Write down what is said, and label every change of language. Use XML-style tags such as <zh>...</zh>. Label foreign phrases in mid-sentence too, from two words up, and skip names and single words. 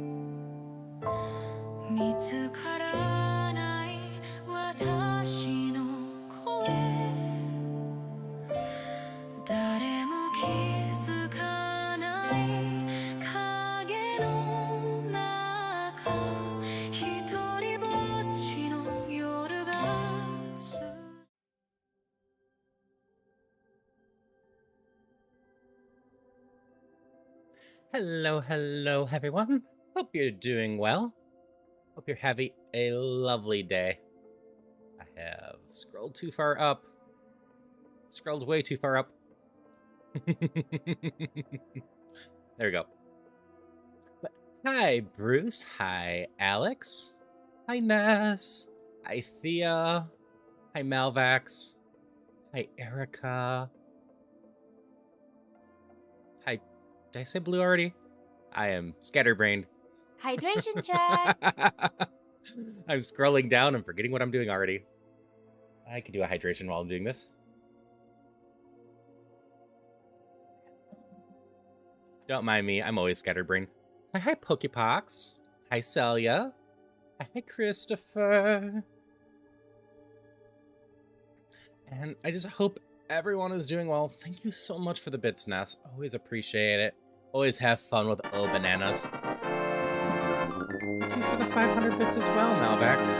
<ja>見つからない私の声誰も気づかない影の中一人ぼっちの夜が続く</ja> <en>Hello, everyone. Hope you're doing well. Hope you're having a lovely day. I have scrolled too far up. Scrolled way too far up. There we go. But hi, Bruce. Hi, Alex. Hi, Ness. Hi, Thea. Hi, Malvax. Hi, Erica. Hi. Did I say blue already? I am scatterbrained. Hydration check. I'm scrolling down and forgetting what I'm doing already. I could do a hydration while I'm doing this. Don't mind me, I'm always scatterbrained. Hi, Pokepox. Hi, Celia. Hi, Christopher. And I just hope everyone is doing well. Thank you so much for the bits, Ness. Always appreciate it. Always have fun with bananas. Thank you for the 500 bits as well, Malvax.</en>